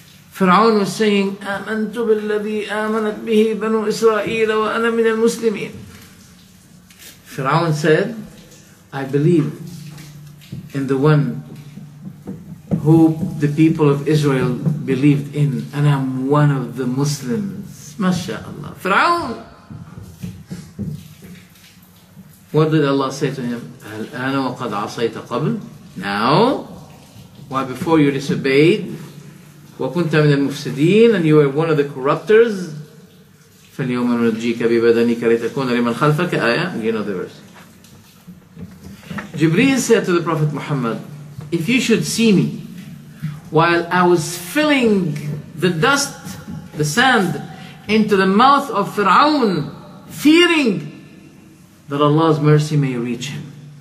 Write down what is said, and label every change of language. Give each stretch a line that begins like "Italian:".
English: Pharaoh was saying,
Arabic: آمنت بالذي آمنت به بنو إسرائيل وأنا من المسلمين.
English: Pharaoh said, I believe in the one who the people of Israel believed in, and I'm one of the Muslims. MashaAllah. Pharaoh. What did Allah say to him?
Arabic: الآن وقد عصيت قبل.
English: Now, why before you disobeyed,
Arabic: وكنت من المفسدين,
English: and you were one of the corruptors.
Arabic: فاليوم ننجيك ببدنك لتكون لمن خلفك آية.
English: You know the verse. Jibreel said to the Prophet Muhammad, if you should see me while I was filling the dust, the sand, into the mouth of Fir'aun, fearing that Allah's mercy may reach him.